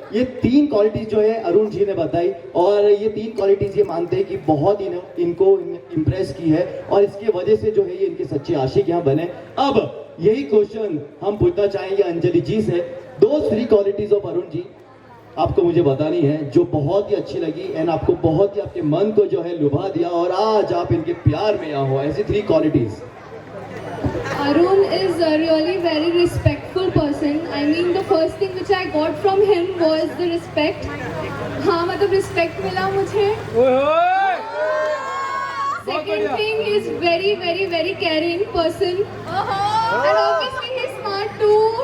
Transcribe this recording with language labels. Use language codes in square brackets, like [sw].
[hi] ये 3 क्वालिटीज जो है अरुण जी ने बताई, और ये 3 क्वालिटीज ये मानते हैं कि बहुत इनको इम्प्रेस की है, और इसके वजह से जो है ये इनके सच्चे आशिक यहाँ बने। अब यही क्वेश्चन हम पूछना चाहेंगे अंजलि जी से। 2-3 क्वालिटीज ऑफ अरुण जी आपको मुझे बतानी है जो बहुत ही अच्छी लगी, एंड आपको बहुत ही आपके मन को जो है लुभा दिया, और आज आप इनके प्यार में यहाँ हो, ऐसी 3 qualities. [en] Arun is a really very respectful person. I mean, the first thing which I got from him was the respect. [hi] हाँ, मतलब respect मिला मुझे. [en] Second thing, he is very, very, very caring person. And obviously he is smart too.